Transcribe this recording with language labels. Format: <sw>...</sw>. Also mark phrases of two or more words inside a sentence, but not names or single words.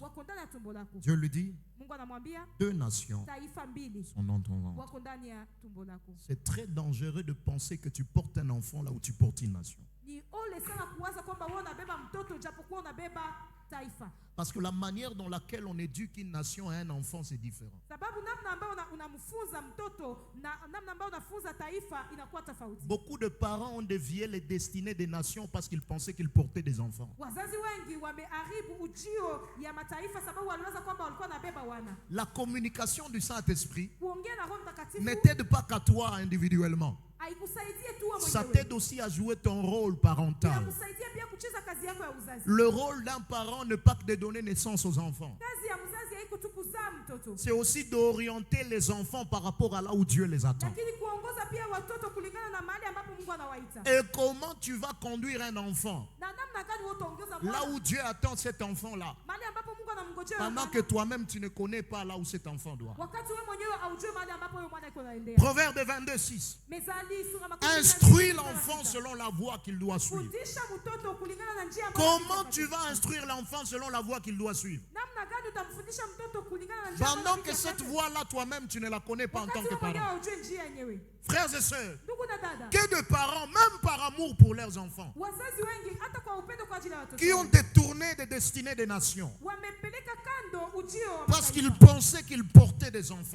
<fr>Dieu lui dit 2 nations sont dans ton ventre. C'est très dangereux de penser que tu portes un enfant là où tu portes une nation.</fr> <sw>taifa.</sw> <fr>Parce que la manière dans laquelle on éduque une nation à un enfant, c'est différent.</fr> <sw>Sababu namna ambayo unamfunza mtoto na namna ambayo unafunza taifa inakuwa tofauti.</sw> <fr>Beaucoup de parents ont dévié les destinées des nations parce qu'ils pensaient qu'ils portaient des enfants.</fr> <sw>Wazazi wengi wameharibu ujio ya mataifa sababu waliwaza kwamba walikuwa nabeba wana.</sw> <fr>La communication du Saint-Esprit</fr> <sw>Kuongea na Roho Mtakatifu</sw> <fr>ne t'aide pas qu'à toi individuellement.</fr> <sw>haikusaidie tu wewe</sw> <fr>Ça</fr> <sw>mwenyewe.</sw> <fr>t'aide aussi à jouer ton rôle parental.</fr> <sw>Inakusaidia pia kucheza kazi yako ya uzazi.</sw> <fr>Le rôle d'un parent n'est pas que de donner naissance aux enfants.</fr> <sw>Kazi ya mzazi haiko tu kuzaa mtoto.</sw> <fr>C'est aussi d'orienter les enfants par rapport à là où Dieu les attend.</fr> <sw>Lakini kuongoza pia watoto kulingana na mahali ambapo Mungu anawaita.</sw> <fr>Et comment tu vas conduire un enfant</fr> <sw>Na namna gani wewe utaongoza</sw> <fr>là</fr> <sw>mwana?</sw> <fr>où Dieu attend cet enfant-là,</fr> <sw>Mahali ambapo Mungu anamngojea.</sw> <fr>pendant que toi-même tu ne connais pas là où cet enfant doit.</fr> <sw>Wakati wewe mwenyewe haujui mahali ambapo wewe mwana yuko naendea.</sw> <fr>Proverbe 22:6.</fr> <sw>Mezali sura makumi.</sw> <fr>Instruis l'enfant selon la voie qu'il doit suivre.</fr> <sw>Fundisha mtoto kulingana na njia ambayo.</sw> <fr>Comment tu vas instruire l'enfant selon la voie qu'il doit suivre?</fr> <sw>Namna gani utamfundisha mtoto kulingana na njia ambayo.</sw> <fr>Pendant que cette voie-là, toi-même, tu ne la connais pas en tant que parent. Frères et sœurs, que de parents, même par amour pour leurs enfants, qui ont détourné des destinées des nations parce qu'ils pensaient qu'ils portaient des enfants.</fr>